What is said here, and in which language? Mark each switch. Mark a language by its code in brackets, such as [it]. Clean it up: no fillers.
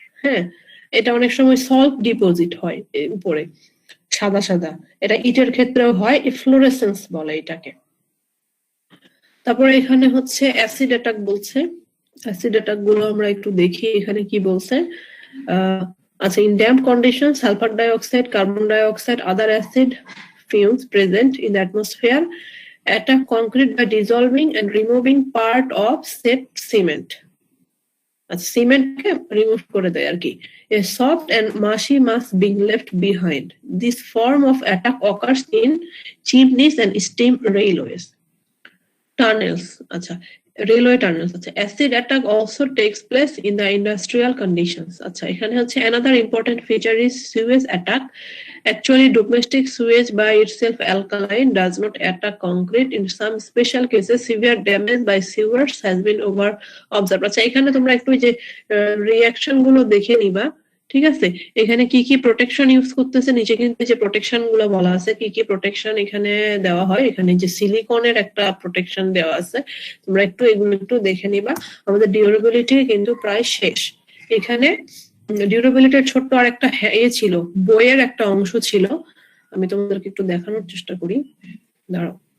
[bn] হ্যাঁ, এটা অনেক সময় সল্ট ডিপোজিট হয় উপরে সাদা সাদা, এটা ইটের ক্ষেত্রেও হয়, এফ্লোরেসেন্স বলে এটাকে। তারপরে এখানে হচ্ছে অ্যাসিড অ্যাটাক বলছে। অ্যাসিড অ্যাটাক গুলো আমরা একটু দেখি এখানে কি বলছে। [en] আচ্ছা, in damp conditions, sulfur dioxide, carbon dioxide, other acid fumes present in the atmosphere attack concrete by dissolving and removing part of said cement. [bn] আচ্ছা, সিমেন্টকে রিমুভ করে দেয় আর কি। [en] A soft and mushy mass being left behind. This form of attack occurs in chimneys and steam railways. Tunnels, আচ্ছা, railway tunnels. আচ্ছা, acid attack also takes place in the industrial conditions. [bn] আচ্ছা, এখানে হচ্ছে [en] another important feature is sewage attack. Actually, domestic sewage by itself alkaline does not attack concrete. In some special cases, severe damage by sewers has been observed. [bn] আচ্ছা, এখানে তোমরা একটু যে reaction গুলো দেখে নিবা, ঠিক আছে। এখানে কি কি প্রোটেকশন ইউজ করতেছে, নিচে কিন্তু যে প্রোটেকশন গুলো বলা আছে, কি কি প্রোটেকশন এখানে দেওয়া হয়। এখানে যে সিলিকনের একটা প্রোটেকশন দেওয়া আছে, তোমরা একটু এগুলো একটু দেখে নিবা। আমাদের ডিউরেবিলিটি কিন্তু প্রায় শেষ। এখানে ডিউরেবিলিটির ছোট্ট আর একটা ছিল, বইয়ের একটা অংশ ছিল, আমি তোমাদেরকে একটু দেখানোর চেষ্টা করি, দাঁড়াও।